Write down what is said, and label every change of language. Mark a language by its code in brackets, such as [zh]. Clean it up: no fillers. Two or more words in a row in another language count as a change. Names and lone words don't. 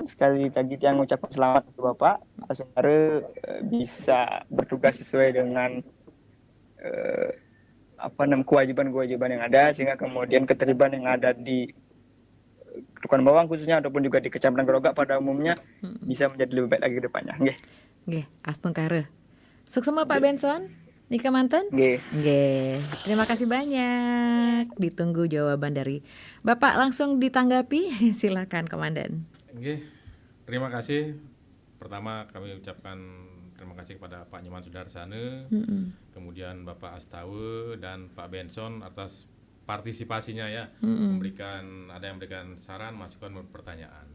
[id] Sekali lagi yang mengucapkan selamat untuk Bapak saudara bisa bertugas sesuai dengan kewajiban-kewajiban yang ada, sehingga kemudian keterlibatan yang ada di Celukan Bawang khususnya ataupun juga di Kecamatan Grogak pada umumnya bisa menjadi lebih baik lagi ke depannya. [ban] Nggih, asteng kare. Sukses Pak Benson. Nika manten? Nggih. [id] Terima kasih banyak. Ditunggu jawaban dari Bapak, langsung ditanggapi. Silakan Komandan. Nggih. Terima kasih. Pertama kami ucapkan terima kasih kepada Pak Nyoman Sudarsana, kemudian Bapak Astawa dan Pak Benson atas partisipasinya ya, ada yang memberikan saran, masukan, pertanyaan.